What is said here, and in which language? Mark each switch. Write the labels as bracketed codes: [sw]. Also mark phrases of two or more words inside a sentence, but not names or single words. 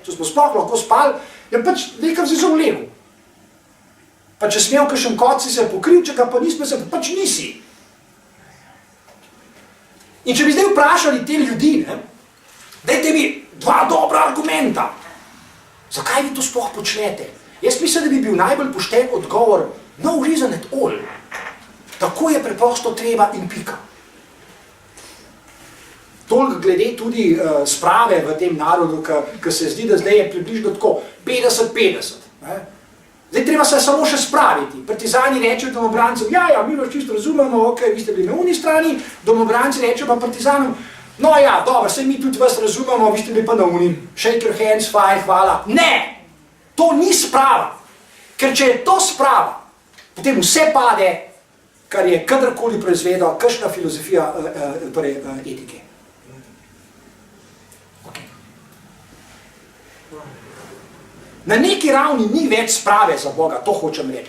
[sl] Če smo sploh lahko spali, ja pač nekam si se vlegal. Pa če smel kakšen kot si se pokril, če ga pa nismo se, pač nisi. In če bi zdaj vprašali te ljudi, ne, dajte mi 2 dobra argumenta, zakaj vi to sploh počnete? Jaz mislim, da bi bil najbolj pošten odgovor, [en] no reason at all. [sl] Tako je preprosto treba in pika. Toliko glede tudi sprave v tem narodu, ki se zdi, da zdaj je približno tako 50-50. Zdaj treba se samo še spraviti. Partizani rečejo domobrancem, ja, mi vas čisto razumemo, ok, vi ste bili na uni strani, domobranci rečejo pa partizanom, no ja, dobro, saj mi tudi vas razumemo, vi ste bili pa na uni, [en] shake your hands, fine, [sl] hvala. Ne! To ni sprava. Ker če je to sprava, potem vse pade, kar je kadarkoli proizvedel, kakšna filozofija etike. Na neki ravni ni več sprave za Boga, to hočem reči.